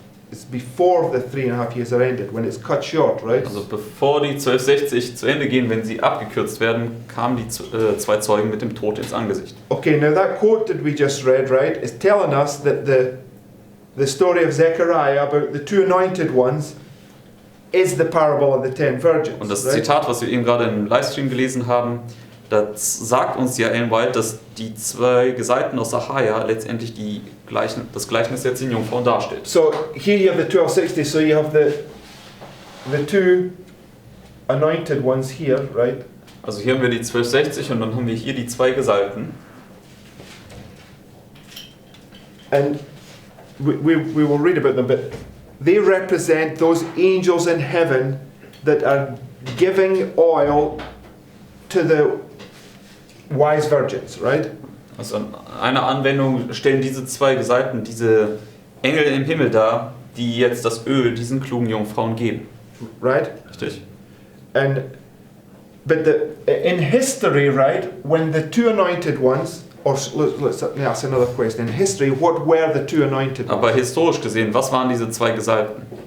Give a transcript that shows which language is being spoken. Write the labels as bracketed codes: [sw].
[en] It's before the 3.5 years are ended, when it's cut short, right? [de] Also bevor die 1260 zu Ende gehen, wenn sie abgekürzt werden, kamen die zwei Zeugen mit dem Tod ins Angesicht. [en] Okay, now that quote that we just read, right, is telling us that the story of Zechariah about the two anointed ones is the parable of the 10 virgins. [de] Und das [en] right? [de] Zitat, was wir eben gerade im Livestream gelesen haben, das sagt uns ja Ellen White, dass die zwei Gesalbten aus Zachariah letztendlich das Gleichnis der 10 Jungfrauen darstellt. [en] So here you have the 1260, so you have the two anointed ones here, right? [de] Also hier haben wir die 1260 und dann haben wir hier die zwei Gesalbten. [en] And we will read about them, but they represent those angels in heaven that are giving oil to the wise virgins, right? [de] Also in einer Anwendung stellen diese zwei Gesalbten diese Engel im Himmel dar, die jetzt das Öl diesen klugen Jungfrauen geben. [en] Right? [de] Richtig? [en] But in history, right, when the two anointed ones, or let's ask another question. In history, what were the two anointed ones? [de] Aber historisch gesehen, was waren diese zwei Gesalbten?